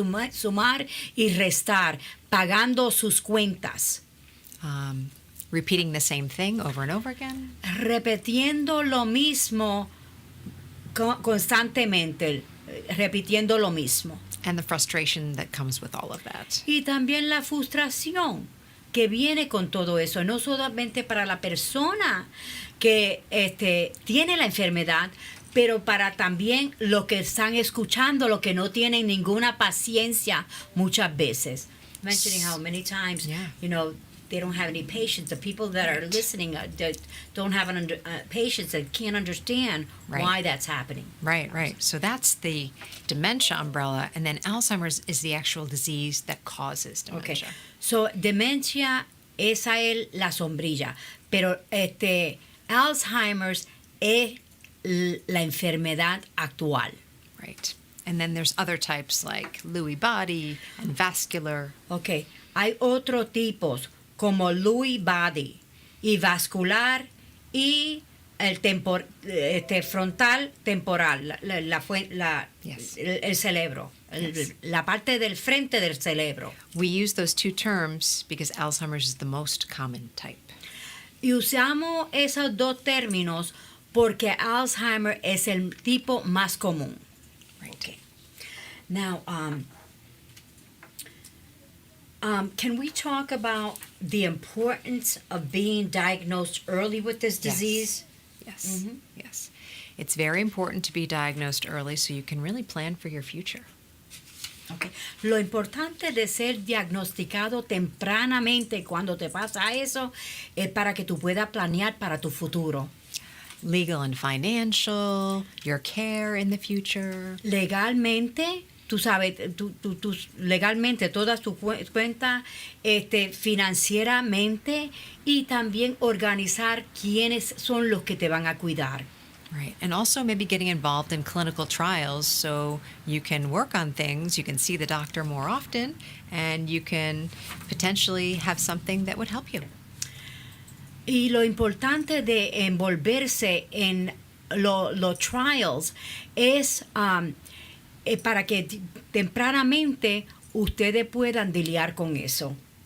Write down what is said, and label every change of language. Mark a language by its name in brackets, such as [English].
[Spanish] Sumar y restar, pagando sus cuentas. [English] Repeating the same thing over and over again. [Spanish] Repitiendo lo mismo constantemente, repitiendo lo mismo. [English] And the frustration that comes with all of that. [Spanish] Y también la frustración que viene con todo eso, no solamente para la persona que tiene la enfermedad, pero para también los que están escuchando, los que no tienen ninguna paciencia muchas veces. [English] Mentioning how many times, Yeah. they don't have any patience. The people that are listening that don't have patience, that can't understand why that's happening. Right. So that's the dementia umbrella, and then Alzheimer's is the actual disease that causes dementia. Okay. [Spanish] So demencia, esa es la sombrilla, pero Alzheimer's es la enfermedad actual. [English] Right. And then there's other types like Lewy body and vascular. Okay. [Spanish] Hay otros tipos como Lewy body y vascular y el frontal temporal, [English] Yes. [Spanish] el cerebro, la parte del frente del cerebro. [English] We use those two terms because Alzheimer's is the most common type. [Spanish] Y usamos esos dos términos porque Alzheimer es el tipo más común. [English] Right. Okay. Now, can we talk about the importance of being diagnosed early with this disease? Yes. Yes. It's very important to be diagnosed early so you can really plan for your future. Okay. [Spanish] Lo importante de ser diagnosticado tempranamente cuando te pasa eso es para que tú puedas planear para tu futuro. [English] Legal and financial, your care in the future. [Spanish] Legalmente, tú sabes, legalmente todas tus cuentas, financieramente y también organizar quiénes son los que te van a cuidar. [English] Right. And also maybe getting involved in clinical trials so you can work on things, you can see the doctor more often, and you can potentially have something that would help you. [Spanish] Y lo importante de envolverse en los trials es para que tempranamente ustedes puedan lidiar con eso.